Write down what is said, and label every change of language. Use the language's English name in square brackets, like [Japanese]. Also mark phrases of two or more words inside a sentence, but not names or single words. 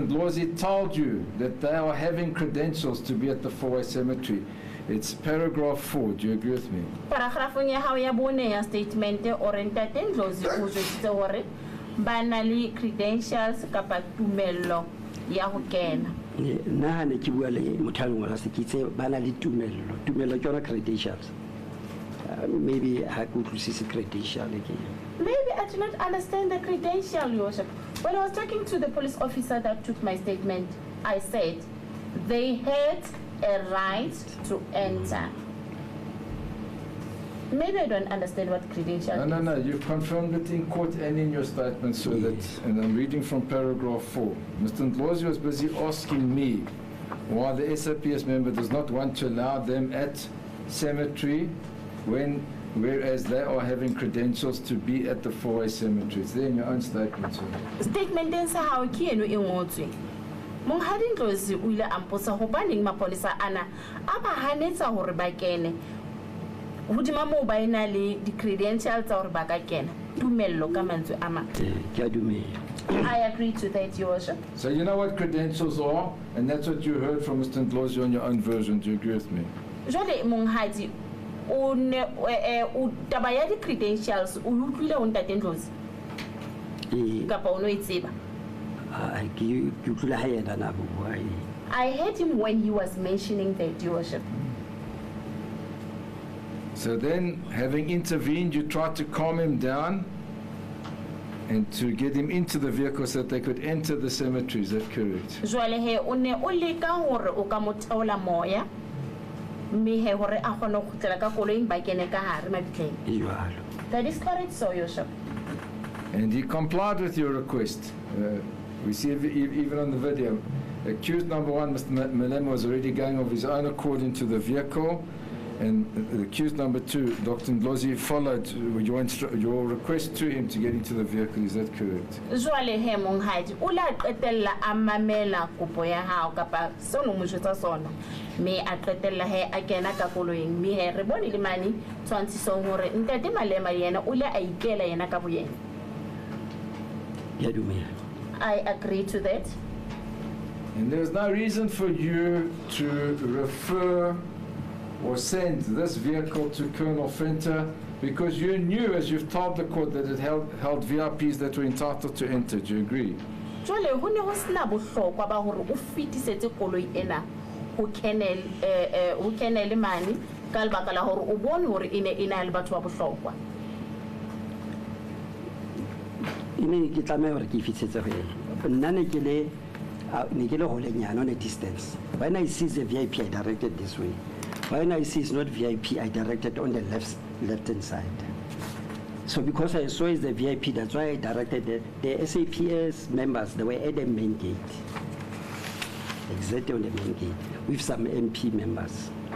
[English] Ndlozi told you that they are having credentials to be at the 4-way cemetery. It's paragraph 4. Do you agree with me? [Southern Sotho] Paragrafong ya hao ya bone ya statement o re ntate Ndlozi o jwetsitse hore ba na le credentials kapa tumello ya ho kena. Nna ha ne ke bua le motho a ngola se ke itse ba na le tumello ke yona credentials. [English] Maybe I could receive a credential again. Maybe I do not understand the credential, Your Worship. When I was talking to the police officer that took my statement, I said they had a right to enter. Maybe I don't understand what credential is. No. You've confirmed it in court and in your statement, so that, and I'm reading from paragraph 4. Mr. Ndlozi was busy asking me why the SAPS member does not want to allow them at cemetery whereas they are having credentials to be at the 4-way cemetery. It's there in your own statement, sir. [Southern Sotho] Statement sa hao ke eno e ngotswe. Monghadi Ndlozi o ile a mpotsa hobaneng mapolesa ana a ba hanetsa hore ba kene. Hodima moo ba ena le di credentials tsa hore ba ka kena. Tumello ka mantswe a mang. Ke a dumela. [English] I agree to that, Your Worship. So you know what credentials are, and that's what you heard from Mr. Ndlozi on your own version. Do you agree with me? [Southern Sotho] Jwale monghadi o ne taba ya di credentials o utlwile o ntate Ndlozi kapa o no itseba? [English] I heard him when he was mentioning that, Your Worship. So then, having intervened, you tried to calm him down and to get him into the vehicle so that they could enter the cemetery. Is that correct? [Southern Sotho] Jwale he o ne o leka hore o ka mo theola moya mme he hore a kgone go tlela ka koloing ba kene ka hare mabitleng. [English] That is correct, so, Your Worship. And he complied with your request. We see even on the video. Accused number 1, Mr. Malema, was already going of his own accord into the vehicle. And accused number 2, Dr. Ndlozi, followed your request to him to get into the vehicle. Is that correct? [Southern Sotho] Jwale he monghadi o la qetella a mamela kopo ya hao kapa se no mo jwetsa sona mme a qetella he a kena ka koloing mme he re bone le mane tshwantshisong hore ntate Malema yena o le a ikela yena ka boyena. [English] I agree to that. And there's no reason for you to refer or send this vehicle to Colonel Fenton because you knew, as you've told the court, that it held VIPs that were entitled to enter. Do you agree? [Southern Sotho] Jwale ho ne ho sena bohlokwa ba hore o fitisetse koloi ena ho kenele mane ka lebaka la hore o bone hore ena le batho ba bohlokwa. Ine ke tlameha hore ke fitisetse ho yena. Nna ne ke le holenyana [English] on a distance. When I see the VIP, I directed this way. When I see it's not VIP, I directed on the left-hand side. So because I saw it's the VIP, that's why I directed the SAPS members. They were at the main gate, exactly on the main gate, with some MP members.